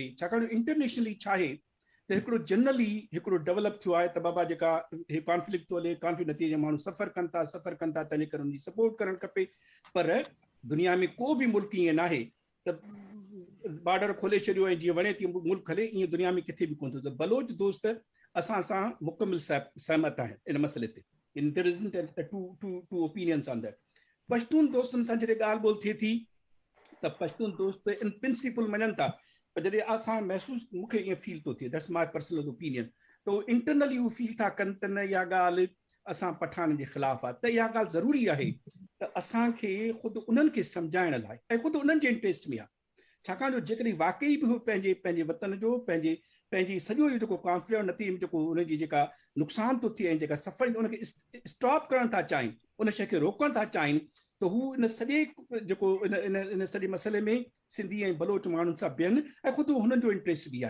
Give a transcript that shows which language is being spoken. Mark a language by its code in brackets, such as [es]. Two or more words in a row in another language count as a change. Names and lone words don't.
[sd] छाकाणि इंटरनेशनली छा आहे त हिकिड़ो जनरली हिकिड़ो डेवलप थियो आहे त बाबा जेका कॉन्फ्लिक्ट थो हले, कॉन्फ्लिक्ट नतीजे माण्हू सफ़र कनि था, तंहिंजे करे उनजी सपोर्ट करणु खपे। पर दुनिया में को बि मुल्क ईअं न आहे त बॉर्डर खोले छॾियो ऐं जीअं वणे थी मुल्क हले, ईअं दुनिया में किथे बि कोन थो। त बलोच दोस्त असां सां मुकमिल सहमत आहिनि इन मसइले ते। [en] There isn't two opinions on that. [sd] पश्तून दोस्तनि सां जॾहिं ॻाल्हि ॿोल्हि थिए थी त पश्तून दोस्त इन प्रिंसिपल मञनि था, पर जॾहिं असां महसूसु, मूंखे ईअं फील थो थिए, [en] That's my personal opinion, [sd] त उहे इंटरनली हू फील था कनि त न इहा ॻाल्हि असां पठाननि जे ख़िलाफ़ु आहे। त इहा ॻाल्हि ज़रूरी आहे त असांखे ख़ुदि उन्हनि खे सम्झाइण लाइ ऐं ख़ुदि उन्हनि जे इंट्रस्ट में आहे। छाकाणि जो जेकॾहिं वाकई बि हू पंहिंजे वतन जो पंहिंजी सॼो इहो जेको कॉन्फ्लिक्ट नतीजे में जेको उनजी जेका नुक़सान थो थिए ऐं जेका सफ़र उनखे स्टॉप करणु था चाहिनि, उन शइ खे रोकणु था चाहिनि, त हू इन सॼे जेको इन सॼे मसइले में सिंधी ऐं बलोच माण्हुनि सां बीहनि ऐं ख़ुदि हुननि जो इंट्रस्ट बि आहे।